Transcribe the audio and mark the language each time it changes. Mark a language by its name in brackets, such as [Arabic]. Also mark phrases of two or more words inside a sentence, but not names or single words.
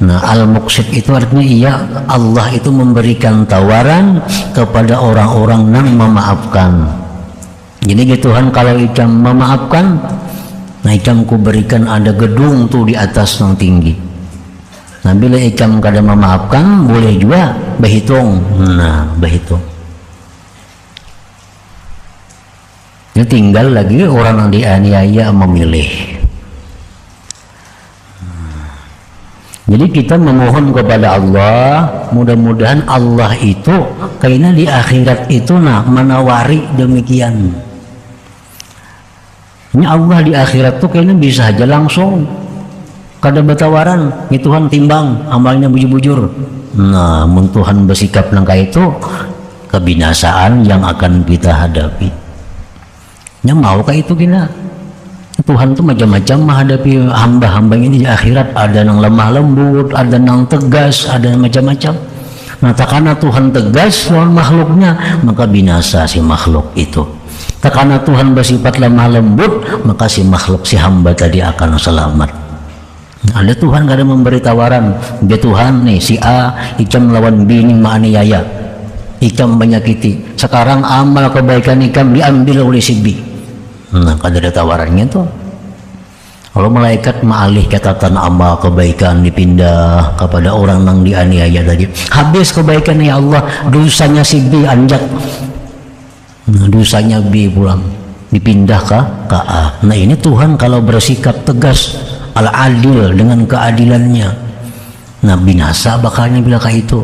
[Indonesian] Nah, Al-Muqsit itu artinya Allah itu memberikan tawaran kepada orang-orang nang memaafkan. Jadi Tuhan kalau ikam memaafkan, nah ikam kuberikan ada gedung tuh di atas yang tinggi. Nah, bila ikam kada memaafkan, boleh juga berhitung. Nah, berhitung. Ya, tinggal lagi orang yang dianiaya memilih. Jadi kita memohon kepada Allah, mudah-mudahan Allah itu kayaknya di akhirat itu menawari demikian. Ini Allah di akhirat tuh kayaknya bisa aja langsung kada bertawaran, ya Tuhan timbang amalnya bujur-bujur. Nah, mun Tuhan bersikap langkah itu, kebinasaan yang akan kita hadapi. Nya maukah itu kita? Tuhan tuh macam-macam menghadapi hamba-hamba ini di akhirat. Ada yang lemah lembut, ada yang tegas, ada yang macam-macam. Nah, takana Tuhan tegas lawan makhluknya, maka binasa si makhluk itu. Takana Tuhan bersifat lemah lembut, maka si makhluk, si hamba tadi akan selamat. Ada Tuhan kada memberi tawaran, dia Tuhan nih si A ikam lawan B ini menganiaya, ikam menyakiti, sekarang amal kebaikan ikam diambil oleh si B. Nah, kada ada tawarannya tuh. Kalau malaikat maalih catatan amal kebaikan dipindah kepada orang yang dianiaya tadi, habis kebaikan ya Allah, dosanya si B anjak, nah, dosanya B pulang dipindah ke A. Nah, ini Tuhan kalau bersikap tegas al-adil dengan keadilannya, nah binasa bakalnya bila kayak itu.